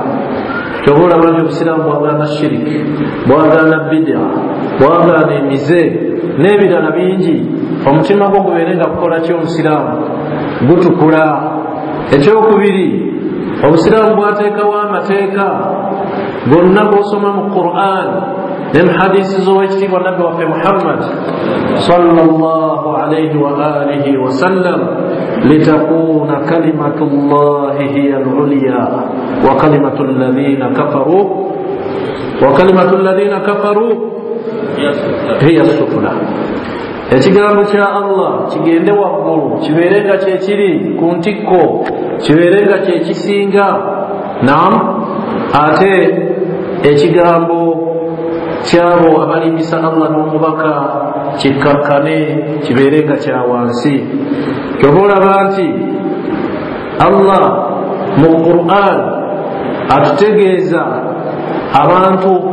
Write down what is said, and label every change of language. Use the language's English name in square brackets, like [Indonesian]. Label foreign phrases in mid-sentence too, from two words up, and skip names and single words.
[Ganda] Kyova olaba nti obusiraamu bwagaana shiriki, bwagaana bid'a, bwagaana emize n'ebirala bingi. Omutima gwo gubeere nga gukola ki? Omusiraamu gutukula. Ekyokubiri, obusiraamu bwateekawo amateeka gonna g'osoma mu Qur'an ne mu hadisi z'owekitiibwa nabbi waffe Muhammad [Arabic] صلى الله عليه وعلى آله وسلم لتكون كلمة الله هي العليا وكلمة الذين كفروا هي السفلى. [Ganda] ekigambo kya Allah kigende waggulu kibeerenga kyekiri ku ntikko kibeerenga kyekisinga nam ate ekigambo kyabo abalimbisa Allah n'omubaka kikkakkane kibeerenga kya wansi kyoba olaba nti Allah mu Qur'an atutegeeza abantu